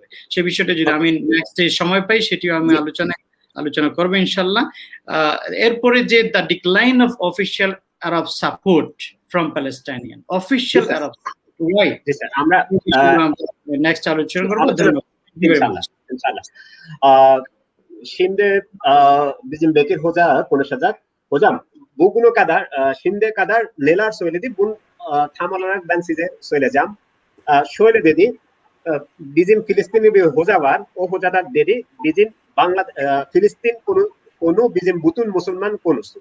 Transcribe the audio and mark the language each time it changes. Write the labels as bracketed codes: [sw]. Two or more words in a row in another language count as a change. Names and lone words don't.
[bn] সে বিষয়টা যদি আমি নেক্সট সময় পাই সেটিও আমি আলোচনা করবো ইনশাল্লাহ। এরপরে যে [en] The decline of official Arab support from Palestinian, official Arab, [bn] ওয়াই আমরা নেক্সট আলোচনা করবো। ধন্যবাদ। [tr] Şimdi bizim Bekir Hoca konuşacak. Hocam bugüne kadar, şimdiye kadar neler söyledi? Bunu tam olarak ben size söyleyeceğim. Şöyle dedi, bizim Filistinli bir hoca var. O hoca da dedi, bizim Filistin konu bizim bütün Müslüman konusu.